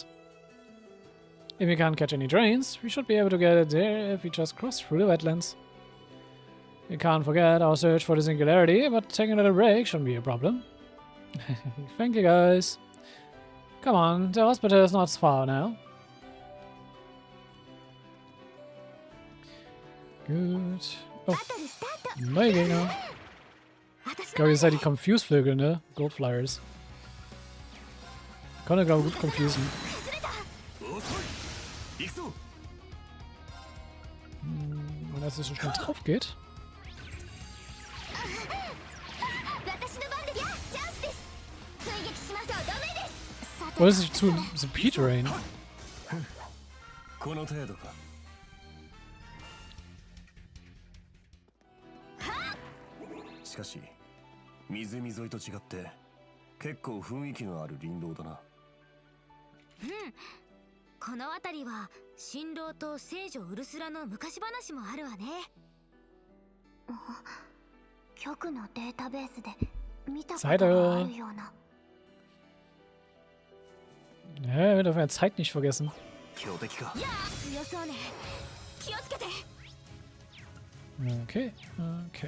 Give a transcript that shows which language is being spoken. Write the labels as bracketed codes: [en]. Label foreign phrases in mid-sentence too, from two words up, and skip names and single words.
[en] If we can't catch any trains, we should be able to get it there if we just cross through the wetlands. We can't forget our search for the singularity, but taking a little break shouldn't be a problem. Thank you, guys. Come on, the hospital is not far now. [de] Gut. Oh, neue Gegner. Ich glaube, ihr seid die Confuse-Vögel, ne? Goldflyers. Konnte, glaube ich, gut confusen. Und dass es so schnell drauf geht. Oder ist es zu Speed Rain? [ja] この程度か。しかし湖沿いと違って結構雰囲気のある林道だな。この辺りは新郎と聖女ウルスラの昔話もあるわね。局のデータベースで見たことがあるような。 [de] Ja, wir dürfen ja Zeit nicht vergessen. Okay, okay.